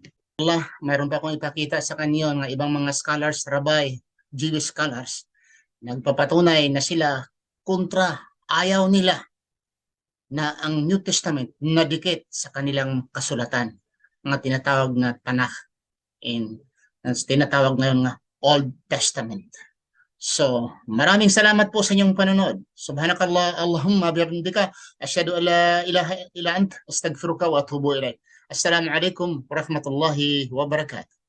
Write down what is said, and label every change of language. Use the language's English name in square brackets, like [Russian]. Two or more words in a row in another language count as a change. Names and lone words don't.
[Filipino] Mayroon pa akong ipakita sa kanyo ng ibang mga [English] scholars, rabbi, Jewish scholars, [Filipino] nagpapatunay na sila kontra, ayaw nila na ang [English] New Testament [Filipino] nadikit sa kanilang kasulatan, mga tinatawag na Tanakh, and tinatawag ngayon nga [English] Old Testament. [Filipino] So, maraming salamat po sa inyong panonood. [Arabic] سبحانك اللهم وبحمدك، أشهد أن لا إله إلا أنت، أستغفرك وأتوب إليك. السلام عليكم ورحمة الله وبركاته.